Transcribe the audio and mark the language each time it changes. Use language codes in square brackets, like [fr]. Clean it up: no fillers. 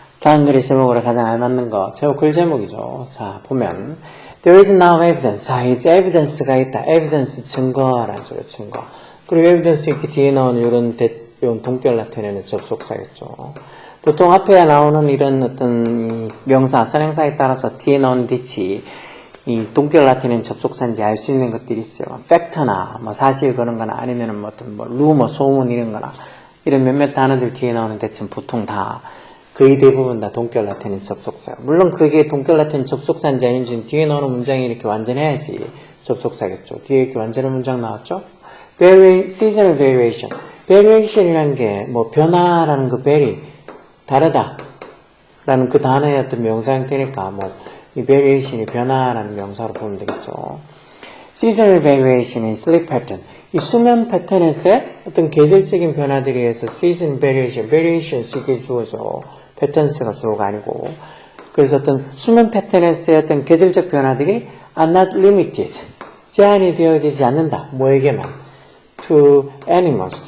[ko] 다음 글의 제목으로 가장 알맞는 거, 글 제목이죠. 자, 보면 [en] There is now evidence. [ko] 자, 이제 evidence가 있다. evidence, 증거라는 소리, 증거. 그리고 evidence 이렇게 뒤에 나오는 이런 동격 나타내는 접속사겠죠. 보통 앞에 나오는 이런 어떤 명사, 선행사에 따라서 뒤에 나오는 대치, 이 동격 나타내는 접속사인지 알 수 있는 것들이 있어요. 팩트나, 사실 그런 거나 아니면은 어떤 루머, 소문 이런 거나 이런 몇몇 단어들 뒤에 나오는 대체는 보통 다 거의 대부분 다 동격 라틴인 접속사예요. 물론 그게 동격 라틴 접속사인지 아닌지는 뒤에 나오는 문장이 이렇게 완전해야지 접속사겠죠. 뒤에 이렇게 완전한 문장 나왔죠? [en] seasonal variation. [ko] variation이라는 게 변화라는 그 vary, 다르다 라는 그 단어의 어떤 명사 형태니까 이 variation이 변화라는 명사로 보면 되겠죠. [en] seasonal variation in sleep pattern. [ko] 이 수면 패턴에서의 어떤 계절적인 변화들에 의해서 [en] season variation [ko] 이게 주어져. 패턴스가 주어가 아니고. 그래서 어떤 수면 패턴에서의 어떤 계절적 변화들이 [en] are not limited. [ko] 제한이 되어지지 않는다. 뭐에게만? [en] to animals.